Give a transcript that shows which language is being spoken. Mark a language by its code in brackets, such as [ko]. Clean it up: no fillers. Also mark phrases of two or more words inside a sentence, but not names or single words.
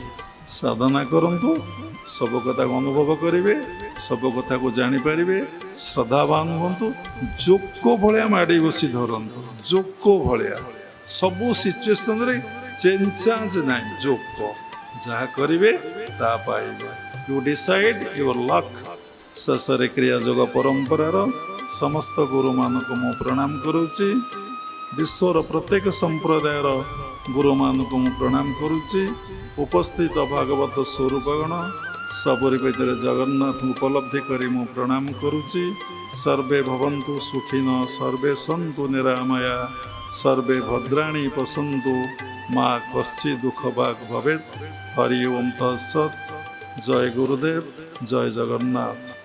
[or] ସାଧନା କରନ୍ତୁ, ସବୁ କଥାକୁ ଅନୁଭବ କରିବେ, ସବୁ କଥାକୁ ଜାଣିପାରିବେ, ଶ୍ରଦ୍ଧାବାନ ହୁଅନ୍ତୁ, ଯୋକ ଭଳିଆ ମାଡ଼ି ବସି ଧରନ୍ତୁ, ଯୋକ ଭଳିଆ। ସବୁ ସିଚୁଏସନରେ ଚେଞ୍ଜ ଚାଞ୍ଜ ନାହିଁ, ଯୋକ। ଯାହା କରିବେ ତାହା ପାଇବେ। [en] You decide your luck. [or] ଶେଷ କ୍ରିୟା ଯୋଗ ପରମ୍ପରାର ସମସ୍ତ ଗୁରୁ ମାନଙ୍କୁ ମୁଁ ପ୍ରଣାମ କରୁଛି। ବିଶ୍ୱର ପ୍ରତ୍ୟେକ ସମ୍ପ୍ରଦାୟର ଗୁରୁ ମାନଙ୍କୁ ମୁଁ ପ୍ରଣାମ କରୁଛି। ଉପସ୍ଥିତ ଭାଗବତ ସ୍ୱରୂପଗଣ ସବୁରି ଭିତର ଜଗନ୍ନାଥ ଉପଲବ୍ଧି କରି ମୁଁ ପ୍ରଣାମ କରୁଛି। [sa] सर्वे भवन्तु सुखिनो सर्वे सन्तु निरामया सर्वे भद्राणि पशन्तु मा कश्चित् दुःख भाग् भवेत्। हरि ओम तत्सत्। जय गुरुदेव, जय जगन्नाथ।